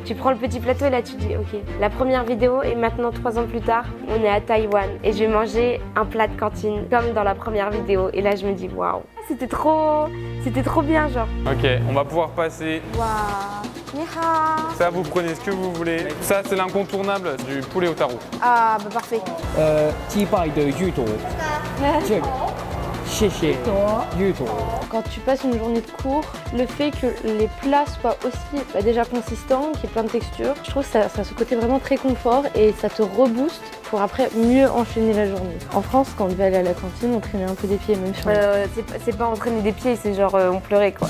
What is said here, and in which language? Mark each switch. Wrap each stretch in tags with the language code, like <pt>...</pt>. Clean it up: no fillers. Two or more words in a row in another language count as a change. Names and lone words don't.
<fr>Tu prends le petit plateau et là tu dis ok, la première vidéo et maintenant 3 ans plus tard, on est à Taïwan et je vais manger un plat de cantine comme dans la première vidéo et là je me dis waouh, c'était trop bien genre. Ok, on va pouvoir passer.</fr> <zh>Waouh, 你好.</zh> <fr>Ça vous prenez ce que vous voulez. Ça c'est l'incontournable du poulet au taro. Ah bah parfait.</fr> <zh>击败的芋头，这个，谢谢芋头。</zh> <fr>Quand tu passes une journée de cours, le fait que les plats soient aussi déjà consistants, qu'il y ait plein de textures, je trouve que ça a ce côté vraiment très confort et ça te rebooste pour après mieux enchaîner la journée. En France, quand on devait aller à la cantine, on traînait un peu des pieds, même si c'est pas entraîner des pieds, c'est genre on pleurait quoi.</fr>